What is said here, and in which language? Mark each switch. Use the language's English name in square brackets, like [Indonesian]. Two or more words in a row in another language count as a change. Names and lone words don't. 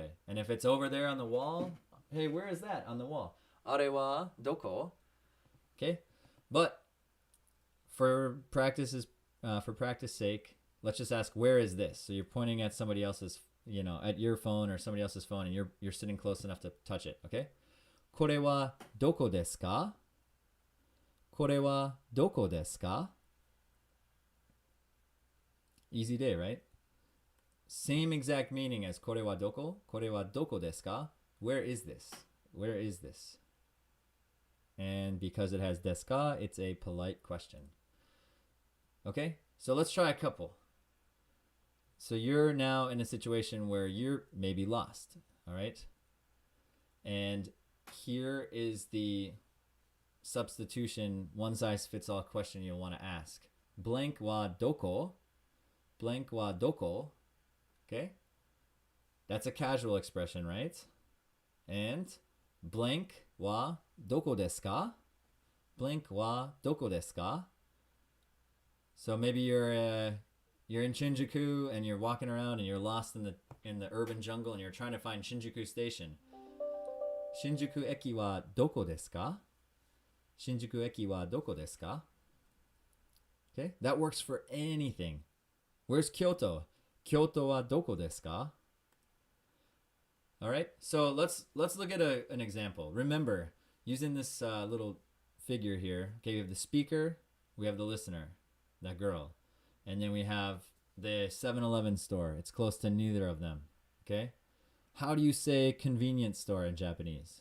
[English] And if it's over there on the wall, hey, where is that on the wall? [Japanese] あれはどこ? Okay? [English] But for practice sake, let's just ask, where is this? So you're pointing at somebody else's, at your phone or somebody else's phone, and you're sitting close enough to touch it, okay? [Japanese] これはどこですか？これはどこですか? [English] Easy day, right? Same exact meaning as [Japanese] これはどこ. これはどこですか? [English] Where is this? Where is this? And because it has [Japanese] ですか, [English] it's a polite question. Okay? So let's try a couple. So you're now in a situation where you're maybe lost, all right? And here is the substitution one-size-fits-all question you'll want to ask. [Japanese] Blank はどこ? Blank はどこ? [English] Okay? That's a casual expression, right? [Japanese] And blank はどこですか? Blank はどこですか? [English] So maybe you're in Shinjuku and you're walking around and you're lost in the urban jungle and you're trying to find Shinjuku Station. [Japanese] 新宿駅はどこですか? 新宿駅はどこですか? [English] Okay, that works for anything. Where's Kyoto? [Japanese] 京都はどこですか? [English] All right, so let's look at an example. Remember, using this little figure here, okay, we have the speaker, we have the listener, that girl, and then we have the 7-Eleven store. It's close to neither of them, okay? How do you say convenience store in Japanese?